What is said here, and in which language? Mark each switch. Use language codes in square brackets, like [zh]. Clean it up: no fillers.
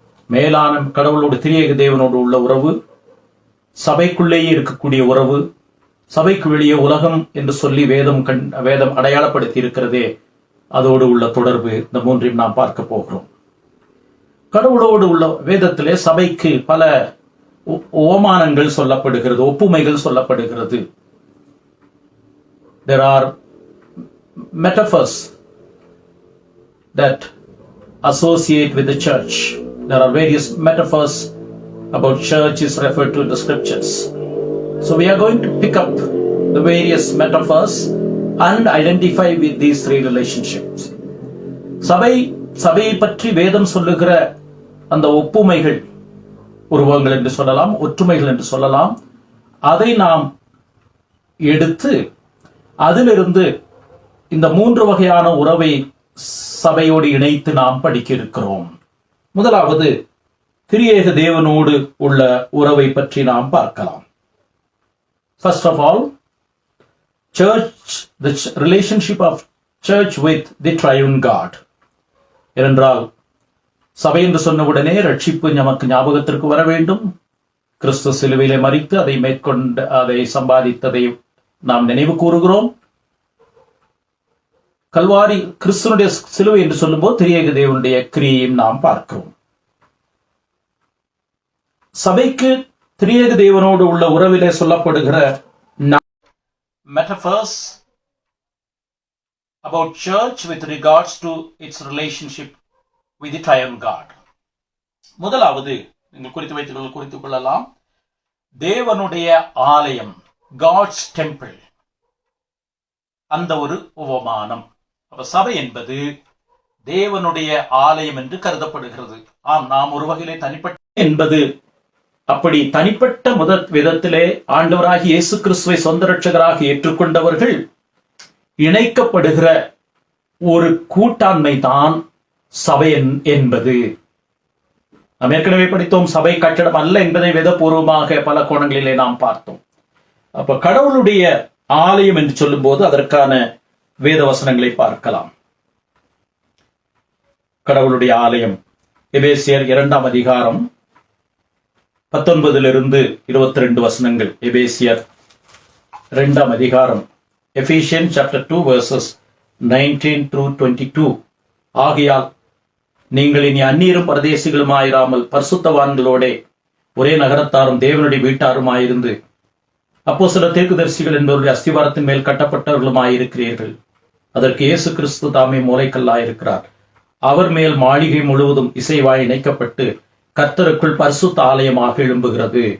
[ta] மேலான கடவுளோடு திரியேக தேவனோடு உள்ள உறவு, சபைக்குள்ளேயே இருக்கக்கூடிய உறவு, சபைக்கு வெளியே உலகம் என்று சொல்லி வேதம் அடையாளப்படுத்தி இருக்கிறதே, அதோடு உள்ள தொடர்பு. இந்த 3ஐயும் நாம் பார்க்க போகிறோம். கடவுளோடு உள்ள வேதத்திலே சபைக்கு பல ஓமானங்கள் சொல்லப்படுகிறது, ஒப்புமைகள் சொல்லப்படுகிறது. [en] There are metaphors that associate with the church. There are various metaphors about church is referred to in the scriptures. So we are going to pick up the various metaphors and identify with these 3 relationships. [ta] சபையை பற்றி வேதம் சொல்லுகிற அந்த ஒப்புமைகள், உருவங்கள் என்று சொல்லலாம், ஒற்றுமைகள் என்று சொல்லலாம், அதை நாம் எடுத்து அதிலிருந்து இந்த 3 வகையான உறவை சபையோடு இணைத்து நாம் படிக்க இருக்கிறோம். முதலாவது திரியேக தேவனோடு உள்ள உறவை பற்றி நாம் பார்க்கலாம். [en] First of all, the relationship of church with the triune God. [ta] ஏனென்றால் சபை என்று சொன்னவுடனே ரட்சிப்பு நமக்கு ஞாபகத்திற்கு வர வேண்டும். கிறிஸ்து சிலுவையிலே மரித்து அதை மேற்கொண்டு அதை சம்பாதித்ததை நாம் நினைவு கூறுகிறோம். கல்வாரி கிறிஸ்துனுடைய சிலுவை என்று சொல்லும்போது திரியேக தேவனுடைய கிரியையும் நாம் பார்க்கிறோம். சபைக்கு திரியேக தேவனோடு உள்ள உறவிலே சொல்லப்படுகிற [en] metaphors about church with regards to its relationship with the triune God. [ta] முதலாவது நீங்கள் குறித்துக் கொள்ளலாம், தேவனுடைய ஆலயம், [en] God's temple. [ta] அந்த ஒரு உவமானம். அப்ப சபை என்பது தேவனுடைய ஆலயம் என்று கருதப்படுகிறது. ஆம், நாம் ஒரு வகையிலே தனிப்பட்ட என்பது அப்படி தனிப்பட்ட விதத்திலே ஆண்டவராகிய இயேசு கிறிஸ்துவை சொந்த இரட்சகராக ஏற்றுக்கொண்டவர்கள் இணைக்கப்படுகிற ஒரு கூட்டாண்மை தான் சபை என்பது. நாம் ஏற்கனவே படித்தோம், சபை கட்டடம் அல்ல என்பதை வேதபூர்வமாக பல கோணங்களிலே நாம் பார்த்தோம். அப்ப கடவுளுடைய ஆலயம் என்று சொல்லும் போது அதற்கான வேத வசனங்களை பார்க்கலாம். கடவுளுடைய ஆலயம் எபேசியர் 2ஆம் அதிகாரம் 19 22 வசனங்கள். எபேசியர் 2ஆம் அதிகாரம், [en] Ephesians chapter 2 verses 19 through 22. [ta] ஆகையால் நீங்கள் இனி அந்நியரும் பரதேசிகளுமாயிராமல் பரிசுத்தவான்களோட ஒரே நகரத்தாரும் தேவனுடைய வீட்டாருமாயிருந்து அப்போஸ்தலர் தீர்க்கதரிசிகள் என்பவருடைய அஸ்திவாரத்தின் மேல் கட்டப்பட்டவர்களுமாயிருக்கிறீர்கள். அதற்கு இயேசு கிறிஸ்து தாமே மூலைக்கல்லாயிருக்கிறார். அவர் மேல் மாளிகை முழுவதும் இசைவாய் இணைக்கப்பட்டு கர்த்தருக்குள் பரிசுத்த ஆலயமாக எழும்புகிறது.